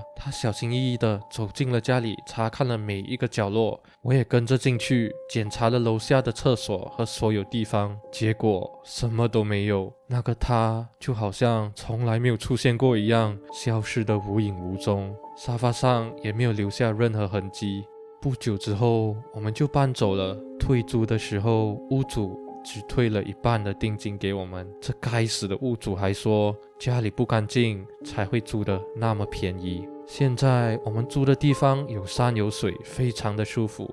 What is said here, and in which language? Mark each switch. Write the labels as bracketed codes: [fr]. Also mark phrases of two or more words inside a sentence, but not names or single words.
[zh] 他小心翼翼地走進了家裡，查看了每一個角落。我也跟着進去檢查了樓下的廁所和所有地方，結果什麼都沒有。那個他就好像從來沒有出現過一樣，消失得無影無蹤。沙發上也沒有留下任何痕跡。不久之後，我們就搬走了。退租的時候，屋主只退了1半的定金給我們。這該死的屋主還說家裡不乾淨才會租得那麼便宜。現在我們住的地方有山有水，非常的舒服。